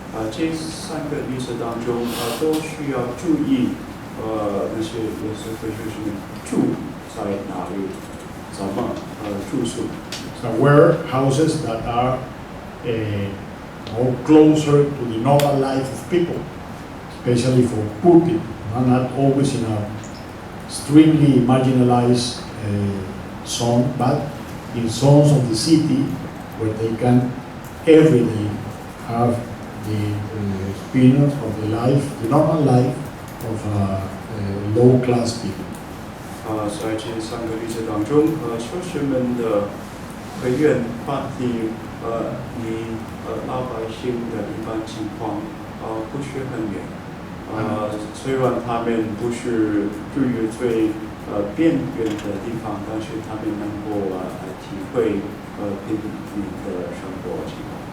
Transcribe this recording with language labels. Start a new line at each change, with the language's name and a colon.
Chinese: 这三个例子当中都需要注意那些耶稣会学生住在哪里，怎么住宿。
English: So where houses that are more closer to the normal life of people, especially for poor people, and not always in a extremely marginalized zone, but in zones of the city where they can every day have the experience of the life, the normal life of low-class people.
Chinese: 在这三个例子当中，修士们的会院团体离老百姓的一般情况不是很远。虽然他们不是住于最边缘的地方，但是他们能够体会平民的生活情况。